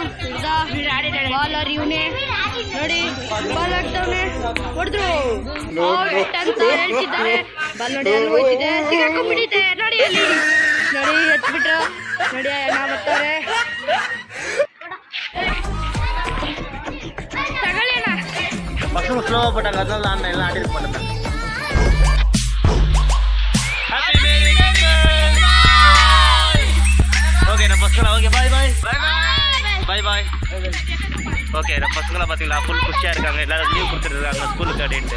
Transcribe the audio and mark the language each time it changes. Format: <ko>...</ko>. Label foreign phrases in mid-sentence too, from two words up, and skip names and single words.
<kn>ಬಾಲರ್ ಇವನೇ. ನೋಡಿ, ಬಾಲ್ ಆಡ್ತವನೆ. ಹೊಡೆದ್ರು ಔಟ್ ಅಂತ ಹೇಳ್ತಿದ್ದಾರೆ. ಬಾಲ್ ನೋಡಿ ಅಲ್ಲಿ ಹೋಯ್ತಿದೆ, ಸಿಗಾಕೊಂಡ್ಬಿಟ್ಟಿದೆ. ನೋಡಿ ಅಲ್ಲಿ, ನೋಡಿ ಎತ್ಬಿಟ್ರು. ನೋಡಿ ಅಣ್ಣ ಬರ್ತಾರೆ. ತಗೊಳ್ಳಿ ಅಣ್ಣ.</kn> <ta>பசங்க ஸ்லோவா போட்டாங்க, அதனால நான் எல்லாம் ஆடி பண்ணேன். ஓகே, நம்ம பசங்களா ஓகே,</ta> <en>bye okay.</en> <ta>நம்ம பசங்களா பார்த்தீங்களா, ஃபுல் குஷியாக இருக்காங்க. எல்லாரும் லீவ் கொடுத்துருக்காங்க ஸ்கூலுக்கு அப்படின்ட்டு.</ta>